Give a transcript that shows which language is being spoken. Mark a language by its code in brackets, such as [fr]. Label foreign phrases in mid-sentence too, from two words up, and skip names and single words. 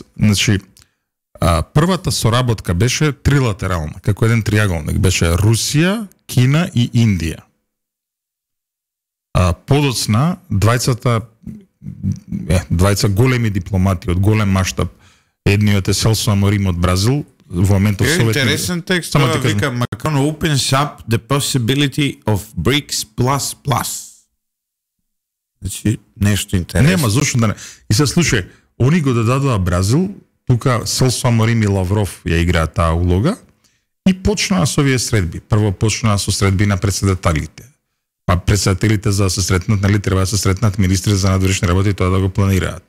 [mk] Значи, првата соработка беше трилатерална, како еден триаголник. Беше Русија, Кина и Индија. Подоцна, двајца големи дипломати од голем маштаб, едниот е Селсо Аморим од Бразил, во моментов Советни... Интересен текст, тоа вика [en] opens up the possibility of BRICS++. [mk] Значи, нещо интересно. Нема, зашто да не. И се слушај, они го дадоа Бразил, тука Селсо Аморим и Лавров ја играат таа улога, и почнаа со овие средби. Прво почнаа со средби на председателите. Па председателите за да се сретнат, нали, треба да се сретнат министри за надворешни работи и тоа да го планираат.